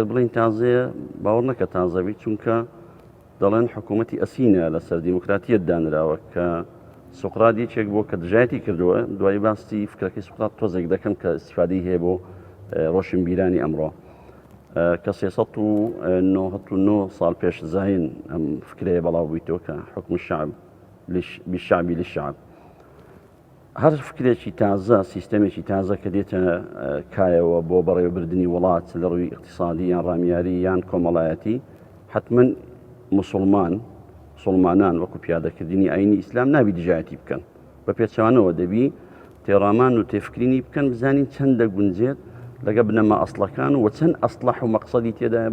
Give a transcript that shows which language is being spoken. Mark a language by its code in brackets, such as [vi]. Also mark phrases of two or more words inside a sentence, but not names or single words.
[ckb] بڵین تازەیە باوەڕ نەکە تازەبی چونکە دەڵێن حکوومەتی ئەسینە لەسەر دیموکراتیەت دانراوە کە سوقرات یەکێک بۆ کە دژایەتی کردووە دوای باستی فکرەکەی سوقرات تۆزێک دەکەم کە استیفادەی هەیە بۆ ڕۆشنبیرانی ئەمڕۆ کە 399 ساڵ پێش زاین ئەم فکرەیە بەڵاو بوویتەوە کە [ar] حکم الشعب بالشعب للشعب [ckb] هەر فکرێکی تازە سیستەمێکی تازە کە دێتە کایەوە بۆ بەڕێوەبردننی وڵات لە ڕووی اقتصادی یان ڕامیاری یان کۆمەڵایەتی حتمما مسلمانان وەکو پیادەکردنی ئاینی ئیسلام نابی دژایەتی بکەن بە پێچوانەوە دەبی تێڕامان و تێفکرینی بکەن بزانین چەندە گونجێت لەگە بنەما ئەسڵەکان و چەند ئەسڵح و مەقسەدی تێدایە